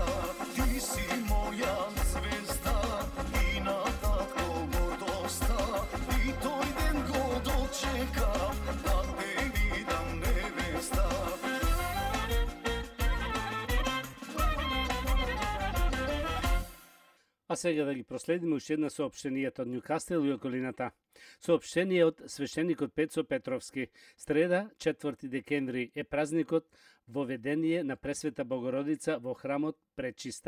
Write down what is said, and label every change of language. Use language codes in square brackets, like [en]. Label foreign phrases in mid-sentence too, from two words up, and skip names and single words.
[mk] Ти си моја ѕвезда и на тако гордоста, и тој ден год очекам да те видам невеста. А сега да ги проследиме уште една соопштенијата од Њукастел и околината. Соопштение од свештеникот Пецо Петровски. Среда, 4 декември, е празникот воведение на Пресвета Богородица во храмот Пречиста.